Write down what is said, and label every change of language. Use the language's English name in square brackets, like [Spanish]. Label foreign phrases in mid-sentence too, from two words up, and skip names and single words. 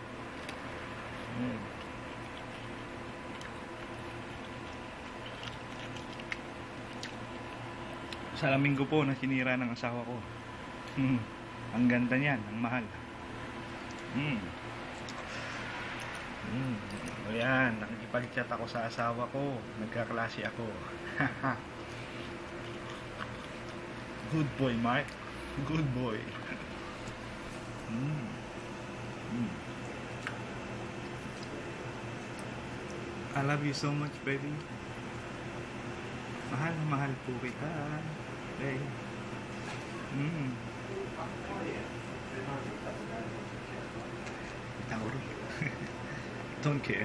[Filipino] Salamin ko po na sinira ng asawa ko. Ang ganda niyan, ang mahal. Ayan, nakikipag-chat ako sa asawa ko. Nagkaklase ako. [English] Good boy, Mark. Good boy. I love you so much, baby. [Filipino] Mahal na mahal po kita. [English] Babe. Don't care.